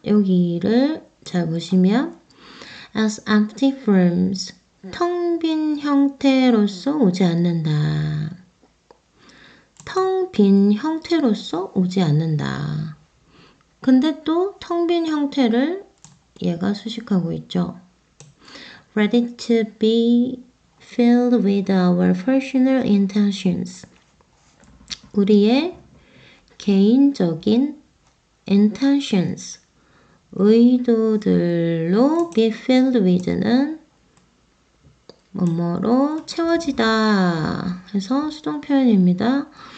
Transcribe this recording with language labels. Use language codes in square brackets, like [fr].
[ko] 여기를 잘 보시면 [en] as empty forms. [ko] 텅 빈 형태로서 오지 않는다. 텅 빈 형태로서 오지 않는다. 근데 또 텅 빈 형태를 얘가 수식하고 있죠. [en] Ready to be filled with our personal intentions. [ko] 우리의 개인적인 intentions, 의도들로 [en] be filled with [ko] 는 뭐뭐로 채워지다 해서 수동 표현입니다.